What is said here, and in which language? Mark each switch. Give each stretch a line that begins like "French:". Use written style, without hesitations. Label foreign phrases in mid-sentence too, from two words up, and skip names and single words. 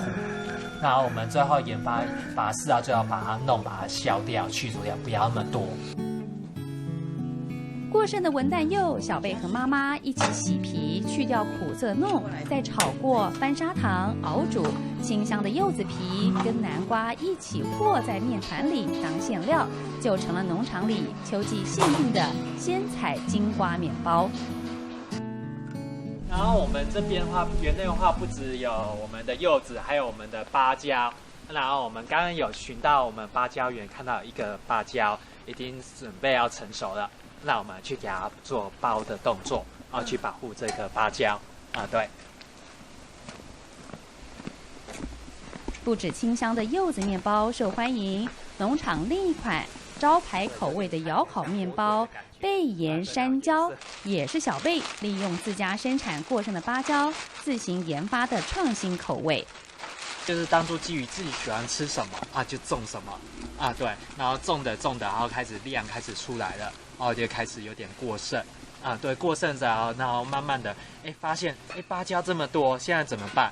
Chinese: 然後我們最後研發把試到最後把它削掉、去除掉，不要那麼多。過剩的文旦柚，小貝和媽媽一起洗皮，去掉苦澀弄，再炒過翻砂糖熬煮，清香的柚子皮跟南瓜一起和在麵團裡當餡料，就成了農場裡秋季限定的鮮採金瓜麵包。然後我們這邊的話，園內的話不只有我們的柚子，還有我們的芭蕉。然後我們剛剛有尋到我們芭蕉園，看到一個芭蕉已經準備要成熟了，那我們去給它做包的動作，然後去保護這個芭蕉。啊，對。不止清香的柚子麵包受歡迎，農場另一款招牌口味的窑烤面包贝盐山椒，也是小贝利用自家生产过剩的芭蕉自行研发的创新口味。就是当初基于自己喜欢吃什么啊，就种什么啊，对，然后种的，然后开始量开始出来了，然后就开始有点过剩啊，对，过剩着，然后慢慢的，发现芭蕉这么多，现在怎么办？